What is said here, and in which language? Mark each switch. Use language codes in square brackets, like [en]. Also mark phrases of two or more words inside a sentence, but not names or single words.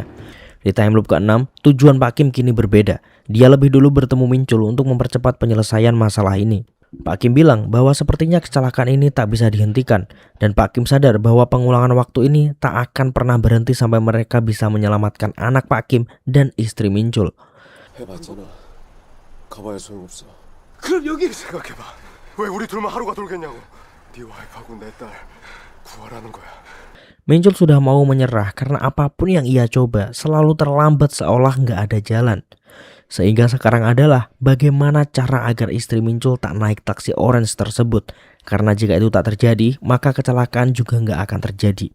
[id] Di [en] time loop [id] ke-6, tujuan Pak Kim kini berbeda. Dia lebih dulu bertemu Mincul untuk mempercepat penyelesaian masalah ini. Pak Kim bilang bahwa sepertinya kecelakaan ini tak bisa dihentikan, dan Pak Kim sadar bahwa pengulangan waktu ini tak akan pernah berhenti sampai mereka bisa menyelamatkan anak Pak Kim dan istri Mincul. [ko] 해봤잖아. 가봐야 소용없어. 그럼 여기를 생각해봐. 왜 우리 둘만 하루가 돌겠냐고. 네 와이프하고 내 딸 구하라는 거야. [id] Mincul sudah mau menyerah karena apapun yang ia coba selalu terlambat seolah nggak ada jalan. Sehingga sekarang adalah bagaimana cara agar istri Mincul tak naik taksi orange tersebut. Karena jika itu tak terjadi, maka kecelakaan juga nggak akan terjadi.